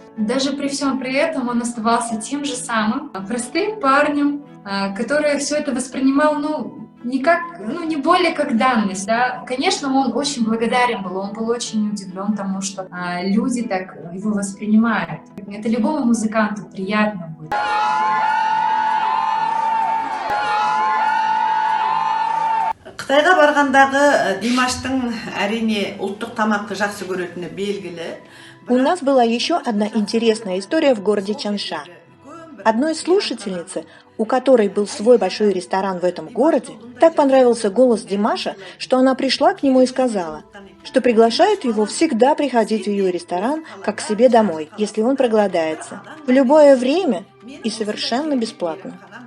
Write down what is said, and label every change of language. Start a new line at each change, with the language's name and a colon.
Russian: Даже при всем при этом он оставался тем же самым простым парнем, который все это воспринимал, не более как данность, да. Конечно, он очень благодарен был, он был очень удивлен тому, что люди так его воспринимают. Это любому музыканту приятно будет.
Kazakh: Қытайға барғандағы Димаштың әрине ұлттық тамақты жақсы көретіні белгілі.
Russian: У нас была еще одна интересная история в городе Чанша. Одной слушательнице, у которой был свой большой ресторан в этом городе, так понравился голос Димаша, что она пришла к нему и сказала, что приглашает его всегда приходить в ее ресторан, как к себе домой, если он проголодается, в любое время и совершенно бесплатно.